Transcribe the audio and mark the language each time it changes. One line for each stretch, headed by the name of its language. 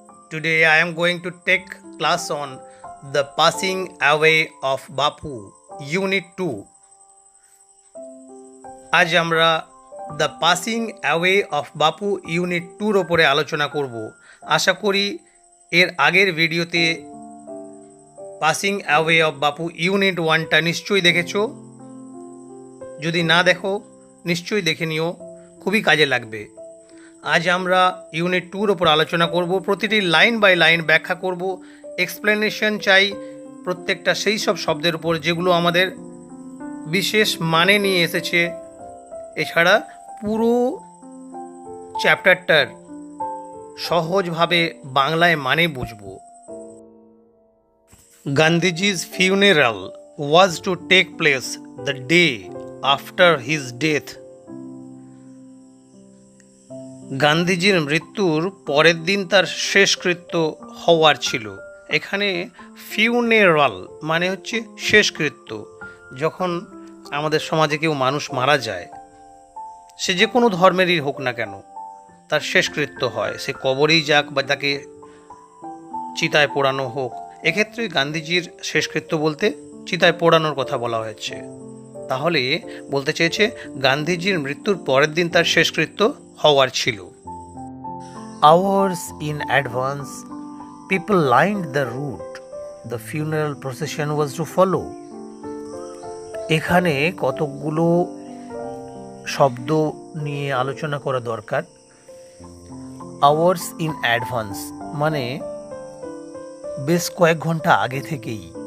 English: Today I am going to take class on the passing away of Bapu, Unit 2.
Bangla: আজ আমরা the passing away of Bapu unit 2-র ওপরে আলোচনা করব। আশা করি এর আগের ভিডিওতে passing away of Bapu unit 1টা নিশ্চয়ই দেখেছো। যদি না দেখো নিশ্চয়ই দেখে নিও, খুবই কাজে লাগবে। আজ আমরা ইউনিট 2-র ওপর আলোচনা করব, প্রতিটি লাইন বাই লাইন ব্যাখ্যা করব, এক্সপ্লেনেশন চাই প্রত্যেকটা সেই সব শব্দের উপর যেগুলো আমাদের বিশেষ মানে নিয়ে এসেছে। এছাড়া পুরো চ্যাপ্টারটার সহজভাবে বাংলায় মানে বুঝব।
English: Gandhiji's funeral was to take place the day after his death.
Bangla: গান্ধীজির মৃত্যুর পরের দিন তার শেষকৃত্য হওয়ার ছিল। এখানে ফিউনেরাল মানে হচ্ছে শেষকৃত্য। যখন আমাদের সমাজে কেউ মানুষ মারা যায়, সে যে কোনো ধর্মেরই হোক না কেন, তার শেষকৃত্য হয়, সে কবরেই যাক বা তাকে চিতায় পোড়ানো হোক। এক্ষেত্রে গান্ধীজির শেষকৃত্য বলতে চিতায় পোড়ানোর কথা বলা হয়েছে। তাহলে বলতে চেয়েছে গান্ধীজির মৃত্যুর পরের দিন তার শেষকৃত্য হওয়ার ছিল।
English: Hours in advance, people lined the route. The funeral procession was to follow.
Bangla: এখানে কতকগুলো শব্দ নিয়ে আলোচনা করা দরকার। আওয়ার্স ইন অ্যাডভান্স মানে বেশ কয়েক ঘন্টা আগে থেকেই।